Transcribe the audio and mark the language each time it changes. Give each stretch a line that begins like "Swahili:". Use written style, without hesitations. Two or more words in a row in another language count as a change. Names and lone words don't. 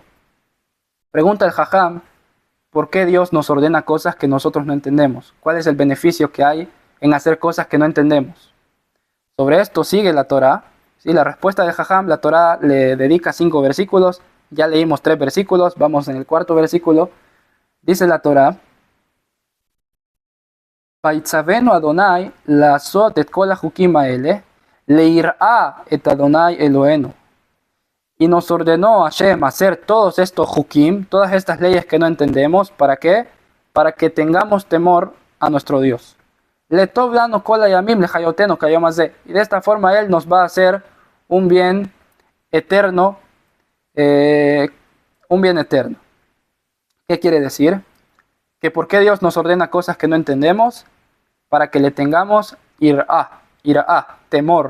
Spanish: Pregunta el Jajam, ¿por qué Dios nos ordena cosas que nosotros no entendemos? ¿Cuál es el beneficio que hay en hacer cosas que no entendemos? Sobre esto sigue la Torá. ¿Sí? La respuesta de Jajam, la Torá le dedica 5 versículos. Ya leímos 3 versículos, vamos en el 4º versículo. Dice la Torá,
Hebrew: ויצונו אדני לעשות את כל החוקים האלה, ליראה את אדני אלהינו.
Spanish: Y nos ordenó Hashem hacer todos estos hukim, todas estas leyes que no entendemos. ¿Para qué? Para que tengamos temor a nuestro Dios.
Hebrew: לטוב לנו כל הימים לחיותנו כהיום הזה.
Spanish: Y de esta forma Él nos va a hacer un bien eterno. Un bien eterno. ¿Qué quiere decir? Que ¿por qué Dios nos ordena cosas que no entendemos? Para que le tengamos irá, temor.